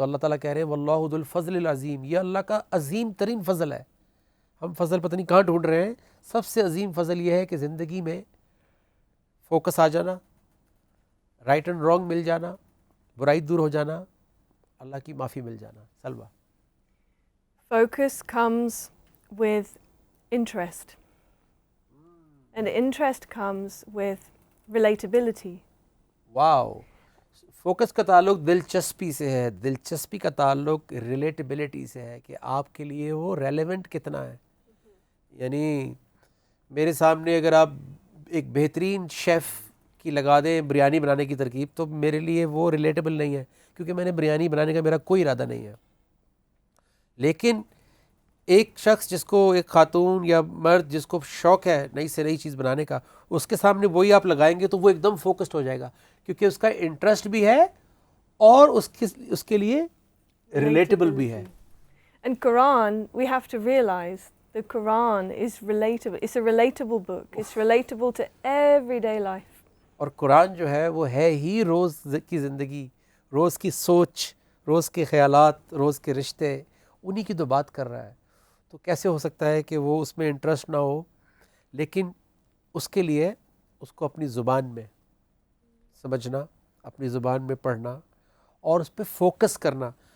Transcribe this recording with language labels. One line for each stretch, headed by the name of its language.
Urdu: تو اللہ تعالیٰ کہہ رہے ہیں
Arabic: واللہ ذو الفضل العظیم،
Urdu: یہ اللہ کا عظیم ترین فضل ہے. ہم فضل پتہ نہیں کہاں ڈھونڈ رہے ہیں، سب سے عظیم فضل یہ ہے کہ زندگی میں فوکس آ جانا،
English: right and wrong
Urdu: مل جانا، برائی دور ہو جانا، اللہ کی معافی مل جانا. سلوہ.
English: Focus comes with interest. And interest comes with relatability.
Urdu: Wow, focus کا تعلق دلچسپی سے ہے، دلچسپی کا تعلق ریلیٹیبلٹی سے ہے کہ آپ کے لیے وہ ریلیونٹ کتنا ہے. یعنی میرے سامنے اگر آپ ایک بہترین شیف کی لگا دیں بریانی بنانے کی ترکیب تو میرے لیے وہ ریلیٹیبل نہیں ہے، کیونکہ میں نے بریانی بنانے کا میرا کوئی ارادہ نہیں ہے. لیکن ایک شخص جس کو، ایک خاتون یا مرد جس کو شوق ہے نئی سے نئی چیز بنانے کا، اس کے سامنے وہی آپ لگائیں گے تو وہ ایک دم فوکسڈ ہو جائے گا، کیونکہ اس کا انٹرسٹ بھی ہے اور اس کے لیے ریلیٹیبل بھی ہے.
English: And Quran, we have to realize the Quran is relatable. It's a relatable book. It's relatable to everyday life.
Urdu: اور قرآن جو ہے وہ ہے ہی روز کی زندگی، روز کی سوچ، روز کے خیالات، روز کے رشتے، انہی کی تو بات کر رہا ہے. تو کیسے ہو سکتا ہے کہ وہ اس میں انٹرسٹ نہ ہو، لیکن اس کے لیے اس کو اپنی زبان میں سمجھنا، اپنی زبان میں پڑھنا اور اس پہ فوکس کرنا.